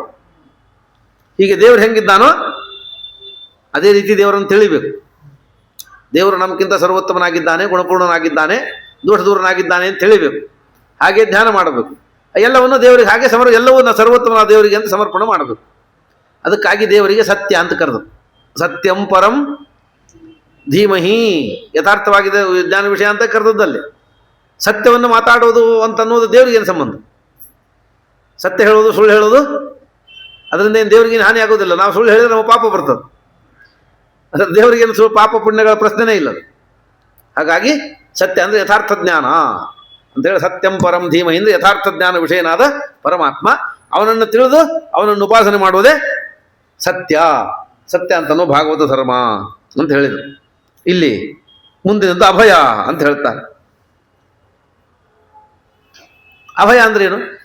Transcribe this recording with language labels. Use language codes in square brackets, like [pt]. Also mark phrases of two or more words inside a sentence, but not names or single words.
[kn] ಹೀಗೆ ದೇವರು ಹೆಂಗಿದ್ದಾನೋ ಅದೇ ರೀತಿ ದೇವರನ್ನು ತಿಳಿಬೇಕು. ದೇವರು ನಮಗಿಂತ ಸರ್ವೋತ್ತಮನಾಗಿದ್ದಾನೆ, ಗುಣಪೂರ್ಣನಾಗಿದ್ದಾನೆ, ದೋಷ ದೂರನಾಗಿದ್ದಾನೆ ಅಂತ ತಿಳಿಬೇಕು. ಹಾಗೆ ಧ್ಯಾನ ಮಾಡಬೇಕು. ಎಲ್ಲವನ್ನು ದೇವರಿಗೆ ಹಾಗೆ ಎಲ್ಲವನ್ನ ಸರ್ವೋತ್ತಮನ ದೇವರಿಗೆ ಅಂತ ಸಮರ್ಪಣೆ ಮಾಡಬೇಕು. ಅದಕ್ಕಾಗಿ ದೇವರಿಗೆ ಸತ್ಯ ಅಂತ ಕರೆದು, [sa] ಸತ್ಯಂ ಪರಂ ಧೀಮಹಿ, [kn] ಯಥಾರ್ಥವಾಗಿದೆ ಜ್ಞಾನ ವಿಷಯ ಅಂತ ಕರೆದದ್ದಲ್ಲಿ. ಸತ್ಯವನ್ನು ಮಾತಾಡೋದು ಅಂತ ಅನ್ನೋದು ದೇವರಿಗೆ ಏನು ಸಂಬಂಧ? ಸತ್ಯ ಹೇಳೋದು ಸುಳ್ಳು ಹೇಳೋದು ಅದರಿಂದ ಏನು ದೇವರಿಗೇನು ಹಾನಿ ಆಗೋದಿಲ್ಲ. ನಾವು ಸುಳ್ಳು ಹೇಳಿದ್ರೆ ನಮ್ಮ ಪಾಪ ಬರ್ತದೆ, ಅದ್ರ ದೇವರಿಗೇನು ಸುಳ್ಳು ಪಾಪ ಪುಣ್ಯಗಳ ಪ್ರಶ್ನೆನೇ ಇಲ್ಲ. ಹಾಗಾಗಿ ಸತ್ಯ ಅಂದರೆ ಯಥಾರ್ಥ ಜ್ಞಾನ ಅಂತೇಳಿ, [sa] ಸತ್ಯಂ ಪರಂ ಧೀಮಹಿ [kn] ಅಂದರೆ ಯಥಾರ್ಥ ಜ್ಞಾನ ವಿಷಯನಾದ ಪರಮಾತ್ಮ, ಅವನನ್ನು ತಿಳಿದು ಅವನನ್ನು ಉಪಾಸನೆ ಮಾಡುವುದೇ ಸತ್ಯ. ಸತ್ಯ ಅಂತನೂ ಭಾಗವತ ಧರ್ಮ ಅಂತ ಹೇಳಿದರು. ಇಲ್ಲಿ ಮುಂದಿನದ್ದು ಅಭಯ ಅಂತ ಹೇಳ್ತಾರೆ. ಅಭಯ ಅಂದ್ರೇನು?